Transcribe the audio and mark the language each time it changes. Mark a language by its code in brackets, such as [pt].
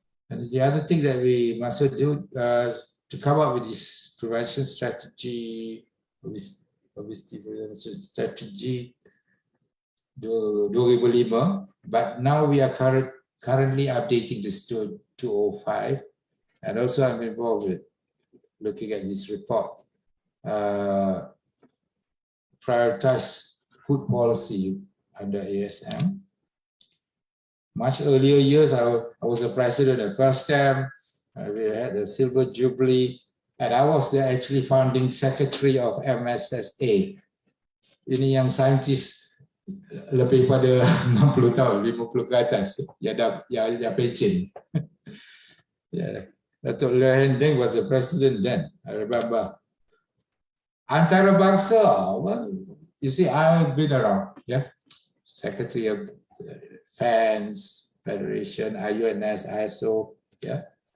[en] And the other thing that we must do is to come up with this prevention strategy, obesity prevention strategy 2005, but now we are currently updating this to 2005, and also I'm involved with looking at this report, prioritize food policy under ASM. Much earlier years, I was the president of CUSTEM. We had the Silver Jubilee, and I was the actually founding secretary of MSSA. [ms] Ini yang saintis lebih pada 60 tahun, 50 ke atas, yang dah pension. [en] Yeah, Datuk Leon Deng was the president then, I remember. Antarabangsa, well, you see, I've been around, yeah, secretary of FANS, Federation, IUNS, ISO, yeah.